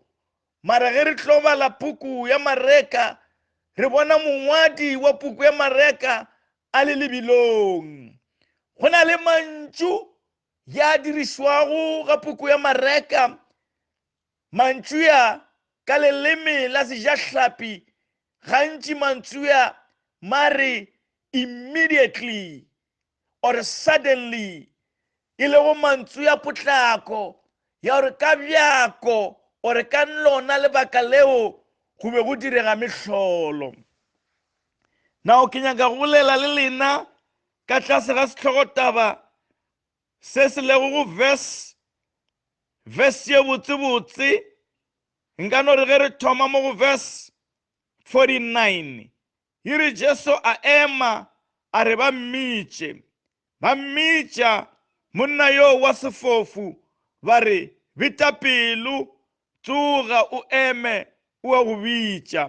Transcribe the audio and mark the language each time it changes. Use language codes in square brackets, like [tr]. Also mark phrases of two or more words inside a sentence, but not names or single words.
[nso] Mara ge re tlo bala puku ya Mareka, re bona mongwadi wa puku ya Mareka a le lebilong. Go na le mantšu ya dirišwago ga puku ya Mareka. Mantšu ya ka leleme la sejahlapi, gantši mantšu ya mare [en] immediately or suddenly, [nso] e lego mantšu ya potlako ya gore ka bjako or ka lona lebaka leo go be go direga mehlolo. Nao ke nyaka go bolela le lena ka tlase ga sehlogotaba se se lego go verse ye botse-botse nka no re ge re thoma mo go verse 49 e re Jesu a ema a re ba mmitše monna yo wa sefofu ba re beta pelo tsoga o eme o a go bitša.